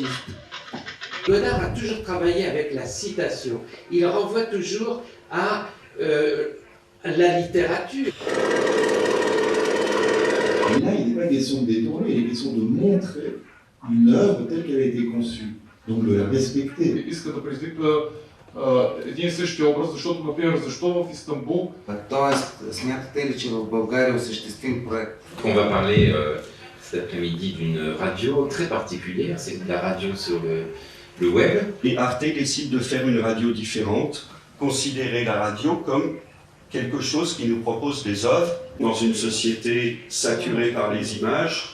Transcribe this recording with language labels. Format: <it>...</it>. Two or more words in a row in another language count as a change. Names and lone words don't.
<fr>Godard a toujours travaillé avec la citation. Il renvoie toujours à la littérature. Et là, il n'est pas question de détourner, il est question de montrer une œuvre telle qu'elle a été conçue. Donc de la respecter.</fr> <bg>Иска да предизвиква един и същи образ, защото, например, защо в Истанбул... Тоест, смятате ли, че в България осъществим проект?</bg> <fr>On va parler cet après-midi d'une radio très particulière, c'est la radio sur le web. Et Arte décide de faire une radio différente, considérer la radio comme quelque chose qui nous propose des œuvres dans une société saturée par les images.</fr>